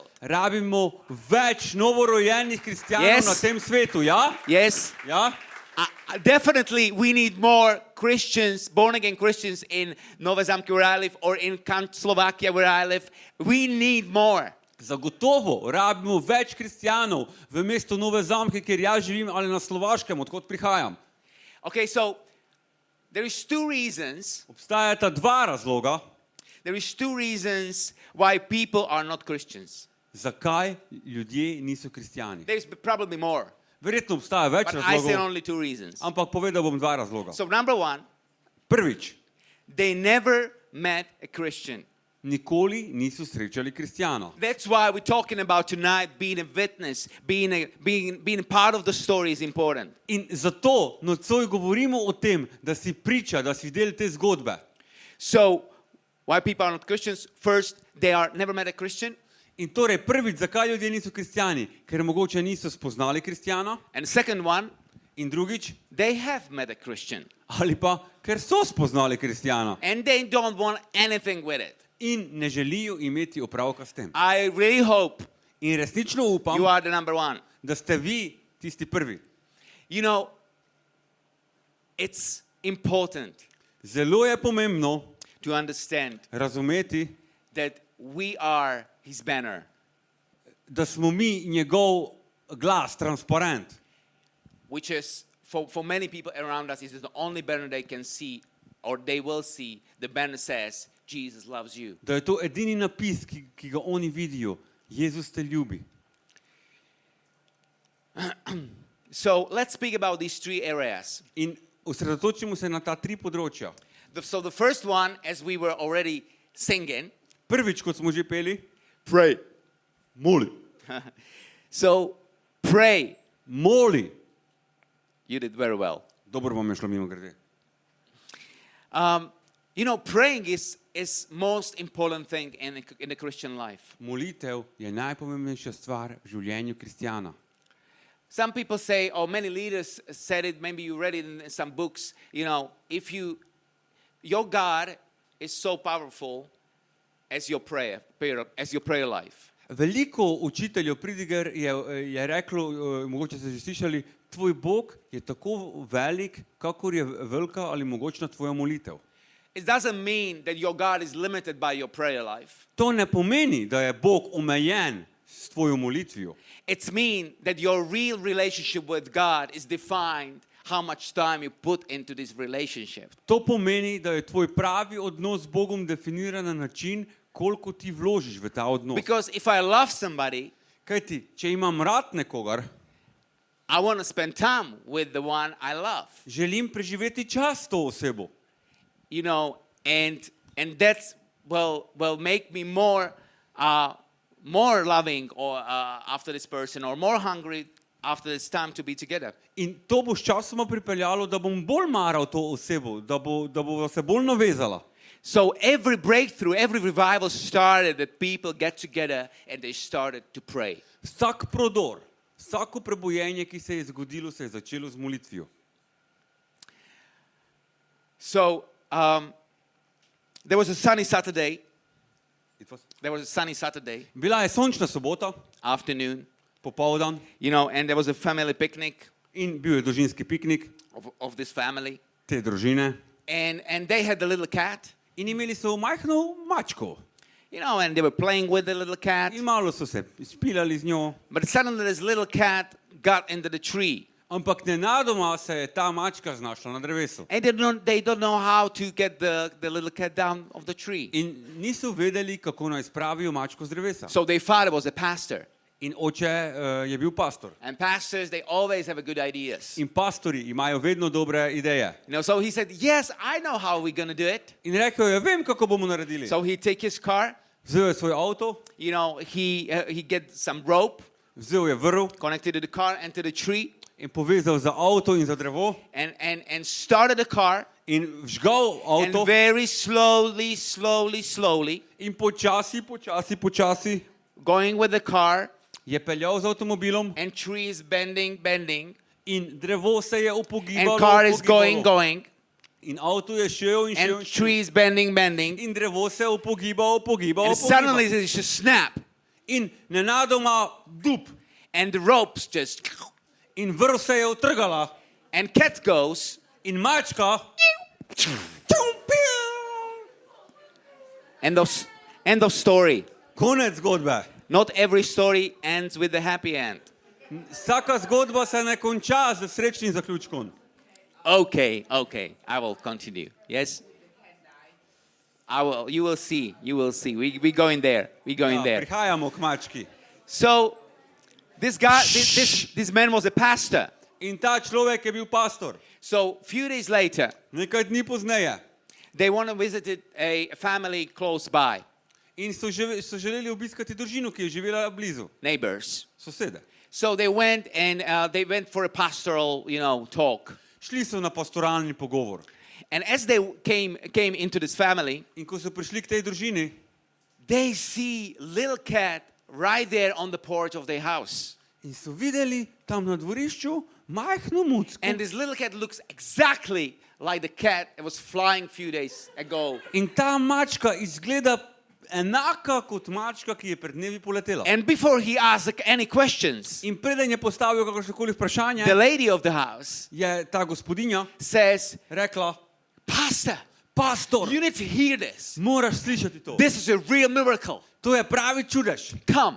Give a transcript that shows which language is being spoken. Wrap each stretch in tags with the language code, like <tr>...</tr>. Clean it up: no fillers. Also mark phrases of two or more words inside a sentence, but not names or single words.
<sl>Rabimo več novorojenih kristjanov</sl> <en>Yes.</en> <sl>na tem svetu, ja?</sl> <en>Yes,</en> <sl>Ja?</sl> <en>definitely we need more Christians, born-again Christians in Nova Zamke where I live or in Slovakia where I live. We need more.</en> <sl>Zagotovo rabimo več kristjanov v mestu Nove Zamke, kjer jaz živim, ali na Slovaškem, odkot prihajam.</sl> <en>Okay, so there is two reasons.</en> <sl>Obstajata dva razloga,</sl> <en>There is two reasons why people are not Christians.</en> <sl>zakaj ljudje niso kristjani.</sl> <en>There's probably more,</en> <sl>Verjetno obstaja več</sl> <en>but I say</en> <sl>razlogov,</sl> <en>only two reasons.</en> <sl>ampak povedal bom dva razloga.</sl> <en>So number one,</en> <sl>Prvič,</sl> <en>they never met a Christian.</en> <sl>nikoli niso srečali kristjana.</sl> <en>That's why we're talking about tonight being a witness, being part of the story is important.</en> <sl>In zato nocoj govorimo o tem, da si priča, da si del te zgodbe.</sl> <en>So why people are not Christians? First, they are never met a Christian.</en> <sl>In torej prvič, zakaj ljudje niso kristjani? Ker mogoče niso spoznali kristjana.</sl> <en>And the second one,</en> <sl>In drugič,</sl> <en>they have met a Christian.</en> <sl>ali pa ker so spoznali kristjana</sl> <en>And they don't want anything with it.</en> <sl>in ne želijo imeti opravka s tem.</sl> <en>I really hope</en> <sl>In resnično upam,</sl> <en>you are the number one.</en> <sl>da ste vi tisti prvi.</sl> <en>You know, it's important</en> <sl>Zelo je pomembno</sl> <en>to understand</en> <sl>razumeti,</sl> <en>that we are his banner.</en> <sl>da smo mi njegov glas, transparent.</sl> <en>Which is, for many people around us, is the only banner they can see or they will see. The banner says, Jesus loves you.</en> <sl>Da je to edini napis, ki ga oni vidijo. Jezus te ljubi.</sl> <en>So let's speak about these three areas.</en> <sl>In osredotočimo se na ta tri področja.</sl> <en>So the first one, as we were already singing,</en> <sl>Prvič, kot smo že peli,</sl> <en>pray.</en> <sl>moli.</sl> <en>So pray.</en> <sl>Moli.</sl> <en>You did very well.</en> <sl>Dobro vam je šlo mimo grede.</sl> <en>You know, praying is most important thing in the Christian life.</en> <sl>Molitev je najpomembnejša stvar v življenju kristjana.</sl> <en>Some people say, or many leaders said it, maybe you read it in some books, you know, your God is so powerful as your prayer life.</en> <sl>Veliko učiteljev pridiger je reklo, mogoče ste že slišali, tvoj Bog je tako velik, kakor je velika ali mogočna tvoja molitev.</sl> <en>It doesn't mean that your God is limited by your prayer life.</en> <sl>To ne pomeni, da je Bog omejen s tvojo molitvijo.</sl> <en>It means that your real relationship with God is defined how much time you put into this relationship.</en> <sl>To pomeni, da je tvoj pravi odnos z Bogom definiran na način, koliko ti vložiš v ta odnos.</sl> <en>Because if I love somebody,</en> <sl>Kajti, če imam rad nekogar,</sl> <en>I want to spend time with the one I love.</en> <sl>želim preživeti čas s to osebo.</sl> <en>You know, and that's will make me more loving or after this person, or more hungry after this time to be together.</en> <sl>In to bo sčasoma pripeljalo, da bom bolj maral to osebo, da bo se bolj navezala.</sl> <en>So every breakthrough, every revival started that people get together and they started to pray.</en> <sl>Vsak prodor, vsako prebojenje, ki se je zgodilo, se je začelo z molitvijo.</sl> <en>So there was a sunny Saturday. There was a sunny Saturday</en> <sl>Bila je sončna sobota,</sl> <en>afternoon,</en> <sl>popoldan,</sl> <en>you know, and there was a family picnic</en> <sl>in bil je družinski piknik</sl> <en>of this family.</en> <sl>te družine.</sl> <en>And they had the little cat,</en> <sl>In imeli so majhno mačko.</sl> <en>you know, and they were playing with the little cat.</en> <sl>In malo so se špilali z njo.</sl> <en>But suddenly this little cat got into the tree.</en> <sl>Ampak nenadoma se je ta mačka znašla na drevesu.</sl> <en>And they don't know how to get the little cat down of the tree.</en> <sl>In niso vedeli, kako naj spravijo mačko z drevesa.</sl> <en>So they thought it was a pastor.</en> <sl>In oče je bil pastor.</sl> <en>And pastors, they always have a good ideas.</en> <sl>In pastori imajo vedno dobre ideje.</sl> <en>You know, so he said, yes, I know how we're going to do it.</en> <sl>In rekel je, vem, kako bomo naredili.</sl> <en>So he take his car,</en> <sl>Vzel je svoj avto,</sl> <en>you know, he get some rope,</en> <sl>vzel je vrv</sl> <en>connected to the car and to the tree,</en> <sl>in povezal za avto in za drevo</sl> <en>and started the car,</en> <sl>in vžgal</sl> <en>and</en> <sl>avto</sl> <en>very slowly,</en> <sl>in počasi</sl> <en>going with the car,</en> <sl>je peljal z avtomobilom</sl> <en>and trees bending,</en> <sl>in drevo se je</sl> <en>and</en> <sl>upogibalo,</sl> <en>car is going,</en> <sl>in avto je šel in šel</sl> <en>and</en> <sl>in šel.</sl> <en>trees bending.</en> <sl>In drevo se upogiba.</sl> <en>And suddenly there's a snap,</en> <sl>In nenadoma dup.</sl> <en>and the ropes just,</en> <sl>In vrv se je utrgala.</sl> <en>and cat goes,</en> <sl>In mačka.</sl> <en>end of story.</en> <sl>Konec zgodbe.</sl> <en>Not every story ends with a happy end.</en> <sl>Vsaka zgodba se ne konča z srečnim zaključkom.</sl> <en>Okay, I will continue. Yes? I will. You will see. We going there.</en> <sl>Prihajamo k mački.</sl> <en>So, this man was a pastor.</en> <sl>In ta človek je bil pastor.</sl> <en>So, few days later,</en> <sl>Nekaj dni pozneje.</sl> <en>they want to visit a family close by,</en> <sl>In so želeli obiskati družino, ki je živela blizu.</sl> <en>neighbors.</en> <sl>Sosede.</sl> <en>So they went for a pastoral, talk.</en> <sl>Šli so na pastoralni pogovor.</sl> <en>And as they came into this family,</en> <sl>In ko so prišli k tej družini,</sl> <en>they see little cat right there on the porch of their house.</en> <sl>in so videli tam na dvorišču majhno mucko.</sl> <en>And this little cat looks exactly like the cat that was flying few days ago.</en> <sl>In ta mačka izgleda enaka kot mačka, ki je pred dnevi poletela.</sl> <en>And before he asked any questions,</en> <sl>In preden je postavil kakršnokoli vprašanje,</sl> <en>the lady of the house</en> <sl>je ta gospodinja</sl> <en>says,</en> <sl>rekla,</sl> <en>Pastor, you need to hear this.</en> <sl>moraš slišati to.</sl> <en>This is a real miracle.</en> <sl>To je pravi čudež.</sl> <en>Come.</en>